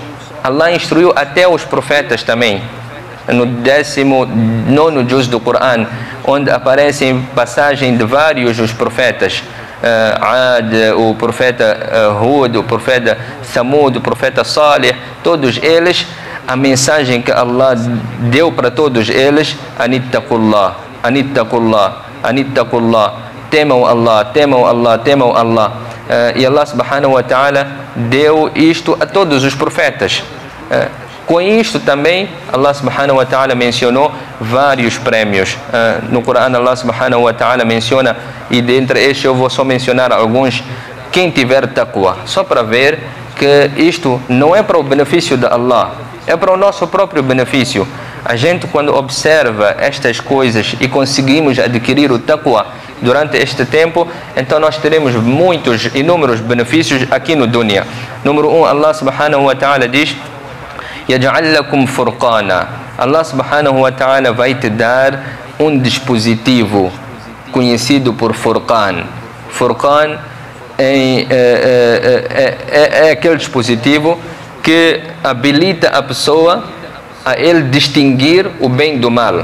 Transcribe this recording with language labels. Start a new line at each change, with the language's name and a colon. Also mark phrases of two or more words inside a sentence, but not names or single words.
Portuguese: Allah instruiu até os profetas também. No 19º juz do Corão, onde aparecem passagens de vários os profetas. Ad, o profeta Hud, o profeta Samud, o profeta Salih, todos eles, a mensagem que Allah deu para todos eles: anittaqullah, temam Allah. E Allah
Arabic: سبحانه وتعالى
Portuguese: deu isto a todos os profetas. Com isto também Allah
Arabic: سبحانه وتعالى
Portuguese: mencionou vários prémios. No Corão Allah
Arabic: سبحانه وتعالى
Portuguese: menciona, e dentre estes eu vou só mencionar alguns: quem tiver taqwa, só para ver que isto não é para o benefício de Allah, é para o nosso próprio benefício. A gente, quando observa estas coisas e conseguimos adquirir o taqwa durante este tempo, então nós teremos inúmeros benefícios aqui no dunya. Número 1, Allah
Arabic: سبحانه وتعالى
Portuguese: diz:
Arabic: يَجْعَلْ لَكُمْ فُرْقَانًا.
Portuguese: Allah
Arabic: سبحانه وتعالى
Portuguese: vai te dar um dispositivo conhecido por Furqan. Furqan é aquele dispositivo que habilita a pessoa a ele distinguir o bem do mal.